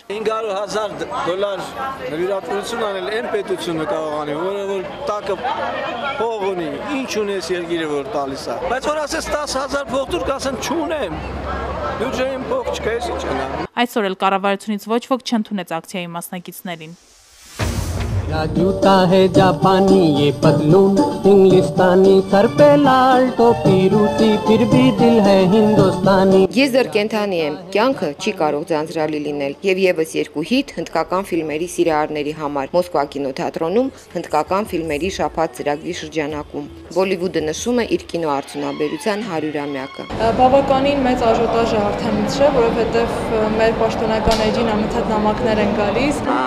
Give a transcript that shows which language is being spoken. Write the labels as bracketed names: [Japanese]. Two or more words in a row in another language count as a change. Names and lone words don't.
[Armenian] 500,000 նվիրատվություն անել այն պետությունը կարող անի, որը որ տակը փող ունի, ինչ ունես երկիրը որ տալիս է։ Բայց որ ասես 10,000 փող դուր կասեն չունեմ։ Բյուջեին փող չկա, ես ինչ անեմ։ Այսօր էլ կառավարությունից ոչ ոք չընդունեց ակցիայի մասնակիցներին։ [Hindi] जूता है जापानी ये पतलून इंग्लिस्तानी सर पे लाल टोपी रूसी फिर भी दिल है हिंदुस्तानी [Armenian] Ես դեռ կենթանի եմ, կյանքը չի կարող ձանձրալի լինել եւ եւս երկու հիթ հնդկական ֆիլմերի սիրահարների համար Մոսկվա կինոթատրոնում հնդկական ֆիլմերի շաբաթ ծրագրի շրջանակում Բոլիվուդը նշում է իր կինոարդյունաբերության 100-ամյակը Բավականին մեծ աժոտաժ է արդեն չէ, որովհետեւ մեր պաշտոնական էջին անընդհատ նամակներ են գալիս